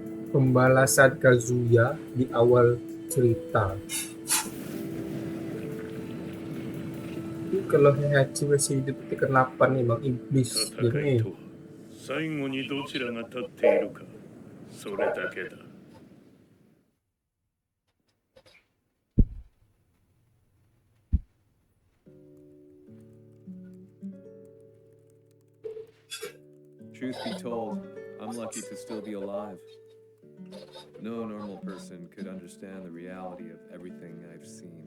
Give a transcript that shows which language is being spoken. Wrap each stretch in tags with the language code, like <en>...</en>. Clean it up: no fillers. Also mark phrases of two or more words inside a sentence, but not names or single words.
<id>Pembalasan Kazuya di awal cerita. Ini kalau Heihachi masih hidup di Tekken 8 nih, Bang Iblis.</id> <ja>戦い Ini とは最後にどちらが立っているか、それだけだ。</ja> <en>Truth be told, I'm lucky to still be alive. No normal person could understand the reality of everything I've seen.</en>